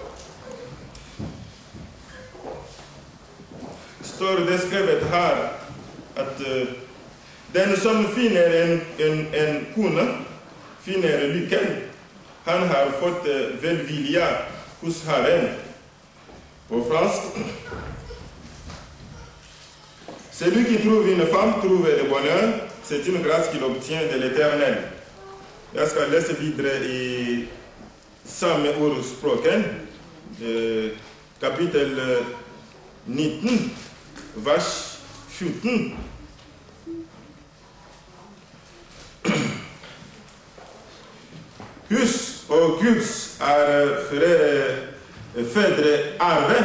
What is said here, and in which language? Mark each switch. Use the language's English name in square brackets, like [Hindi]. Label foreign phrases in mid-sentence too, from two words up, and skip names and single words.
[Swedish] Står det skrivet här att den som finner en kona finner lyckan. Han har fått välvilja hos Herren. På franska. [French] Celui qui trouve une femme trouve le bonheur. C'est une grâce qu'il obtient de l'Éternel. [Swedish] Jag ska läsa vidare i samma Ordspråken, kapitel 19, vers 17. Hus och Guds är fäderarve.